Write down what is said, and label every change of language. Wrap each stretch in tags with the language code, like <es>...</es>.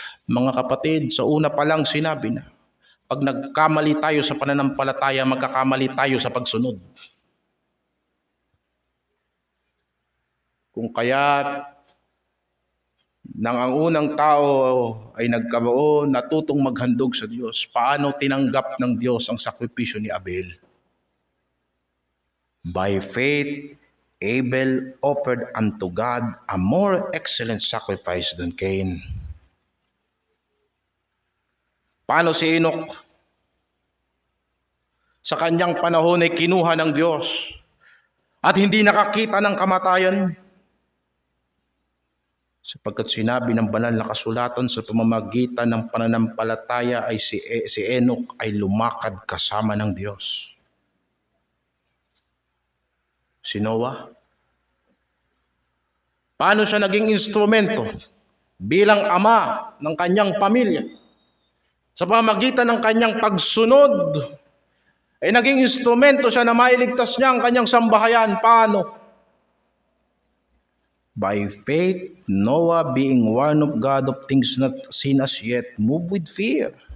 <tl>Mga kapatid, sa una pa lang sinabi na, pag nagkamali tayo sa pananampalataya, magkakamali tayo sa pagsunod. Kung kaya't nang ang unang tao ay nagkaroon, natutong maghandog sa Diyos, paano tinanggap ng Diyos ang sakripisyo ni Abel?</tl> <en>By faith, Abel offered unto God a more excellent sacrifice than Cain.</en> <tl>Paano si Enoch? Sa kanyang panahon ay kinuha ng Diyos at hindi nakakita ng kamatayan. Sapagkat sinabi ng banal na kasulatan sa pamamagitan ng pananampalataya ay si Enoch ay lumakad kasama ng Diyos. Si Noah, paano siya naging instrumento bilang ama ng kanyang pamilya? Sa pamamagitan ng kanyang pagsunod, ay naging instrumento siya na mailigtas niya ang kanyang sambahayan. Paano?</tl> <en>By faith, Noah, being warned of God of things not seen as yet, moved with fear.</en>